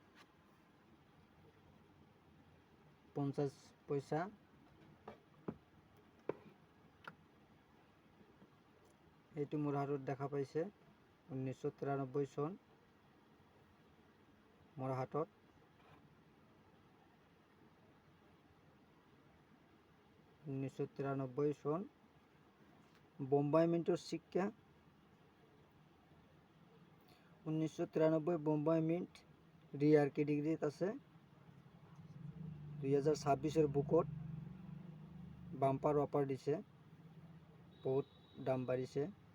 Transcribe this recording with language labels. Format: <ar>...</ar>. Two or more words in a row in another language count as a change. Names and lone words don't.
<as>50 পইচা এইটো মোৰ হাতত দেখা পাইছে। 1993 চন মোৰ হাতত। 1993 চন বোম্বাই মিন্টৰ শিক্ষা। 1993 বোম্বাই মিন্ট</as> <en>rare categoryত</en> <as>আছে। 2026 বুকত</as> <en>bumper offer</en> <as>দিছে, বহুত দাম বাড়িছে।</as>